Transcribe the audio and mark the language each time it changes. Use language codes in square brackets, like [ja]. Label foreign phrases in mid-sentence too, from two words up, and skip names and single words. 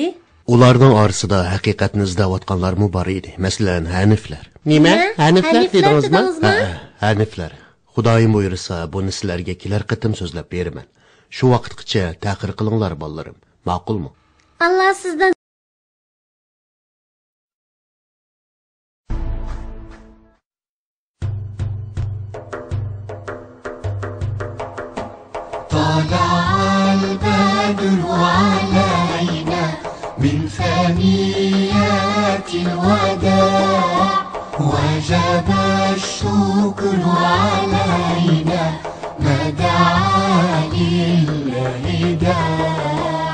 [uz] Ularning orasida haqiqatni izlayotganlarmi bor edi. Masalan, Haniflar. Nima? Haniflar dedingizmi? Haniflar. Xudoyim buyursa, buni sizlarga kelar qitim so'zlab beraman. Shu vaqtgacha ta'qir qilinglar bolalarim. Ma'qulmi? Allah sizdan [ar] طلع البدر علينا من ثنيات الوداع وجب الشكر علينا ما دعا لله داع